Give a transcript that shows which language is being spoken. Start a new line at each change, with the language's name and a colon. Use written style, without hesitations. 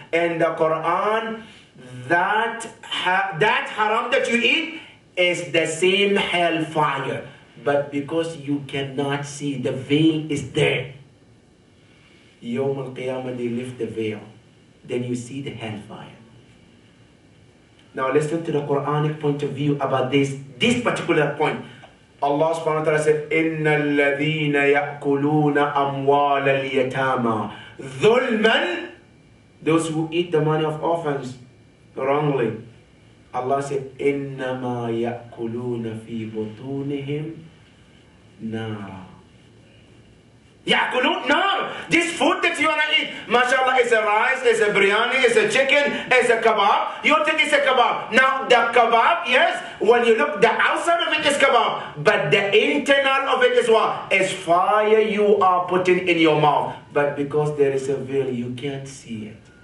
English: In the Quran, that haram that you eat is the same hellfire. But because you cannot see, the veil is there. Yawm al-Qiyamah, they lift the veil. Then you see the hellfire. Now listen to the Quranic point of view about this particular point. Allah subhanahu wa ta'ala said,
Arabic: إِنَّ الَّذِينَ يَأْكُلُونَ أَمْوَالَ الْيَتَامَى ظُلْمًا.
English: Those who eat the money of orphans wrongly. Allah said,
Arabic: إِنَّمَا يَأْكُلُونَ فِي بُطُونِهِمْ نَارًا. Ya'kulun nar.
English: This food that you wanna eat, mashallah, is a rice, is a biryani, is a chicken, is a kebab. You think it's a kebab. Now the kebab, yes, when you look, the outside of it is kebab, but the internal of it is what? Is fire you are putting in your mouth. But because there is a veil, you can't see it.